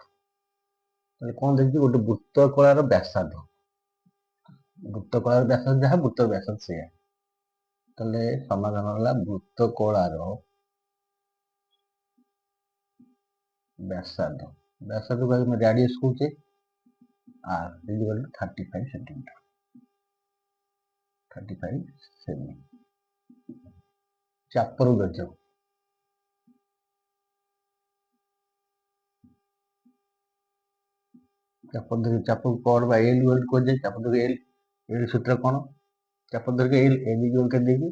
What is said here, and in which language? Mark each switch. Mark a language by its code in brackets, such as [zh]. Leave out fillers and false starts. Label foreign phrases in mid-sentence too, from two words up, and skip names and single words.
[or] ତାହେଲେ କ'ଣ ଦେଖିଛି? ଗୋଟେ ବୃତ୍ତକଳାର ବ୍ୟାସାର୍ଦ୍ଧ, ଯାହା ବୃତ୍ତର ବ୍ୟାସାର୍ଦ୍ଧ ସେଇଆ। ତାହେଲେ ସମାଧାନ ହେଲା ବୃତ୍ତକଳାର ବ୍ୟାସାର୍ଦ୍ଧକୁ ଆମେ ରାଡିୟସ୍ କହୁଛେ, R = 35 সেন্টিমিটার। 35 সেমি। ଚାପର ଦୈର୍ଘ୍ୟ, ଚାପକୁ କଣ ବା L କୁହାଯାଏ। ଚାପ ଦୈର୍ଘ୍ୟ L ସୂତ୍ର କ'ଣ? ଚାପ ଦୈର୍ଘ୍ୟ L କେତେ ଦେଇଛି?